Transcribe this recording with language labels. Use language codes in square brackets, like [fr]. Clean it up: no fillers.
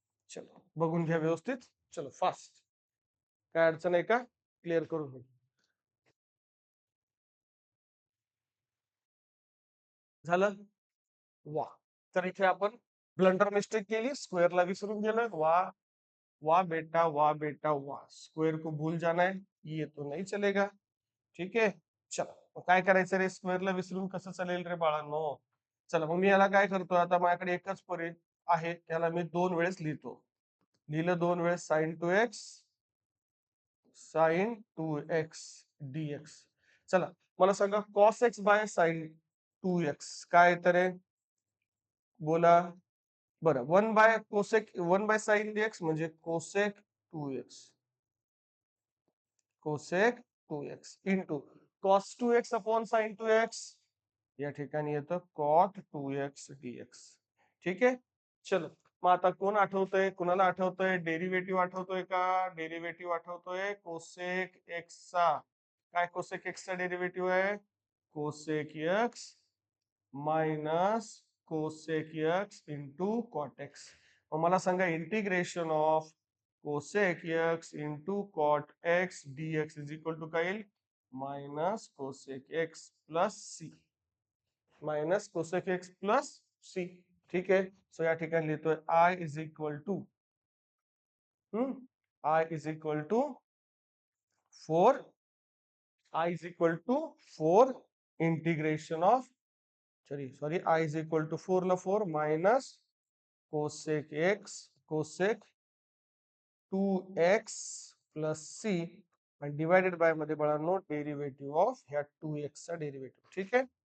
[mr] चलो बघून घ्या व्यवस्थित. चलो फास्ट. काय अडचण आहे का? क्लिअर करून घेऊ. झालं? वा. तर इथे आपण ब्लंडर मिस्टेक केली, स्क्वेअरला विसरून गेलं. वा वा बेटा वा बेटा वा. [hi] स्क्वेअर को भूल जाना है, ये तो नहीं चलेगा. [mr] ठीक आहे. चला मग काय करायचं रे? स्क्वेअरला विसरून कसं चालेल रे बाळांनो? चला मग मी याला काय करतो आता माझ्याकडे एकच पर्याय आहे, त्याला मी 2 वेळेस लिहितो. लिहिलं 2 वेळेस sign 2x sign 2x dx. चला मला सांगा cos x by sine 2x काय तर आहे? बोला. बरं 1 bye cosec 1 by sine dx म्हणजे cosec 2x cosec 2x into cos 2x upon sine 2x या ठिकाणी येतं cot 2x dx. ठीक आहे. चलो मग आता कोण आठवतंय? कुणाला आठवतंय? डेरिव्हेटिव्ह आठवतोय का? डेरिव्हेटिव्ह आठवतोय कोसेक x चा. काय कोसेक x चा डेरिव्हेटिव्ह आहे? Cosec x minus cosec x into cot x. मग मला सांगा integration of cosec x into cot x dx is equal to काय येईल? Minus cosec x plus C. Minus cosec x plus C. ठीक आहे. So या ठिकाणी लिहितोय I is equal to I is equal to 4 I is equal to 4 integration of sorry I is equal to 4 ला 4 minus cosec x cosec 2x plus C आणि divided by मध्ये बाळांनो derivative of ह्या 2x चा derivative. ठीक आहे.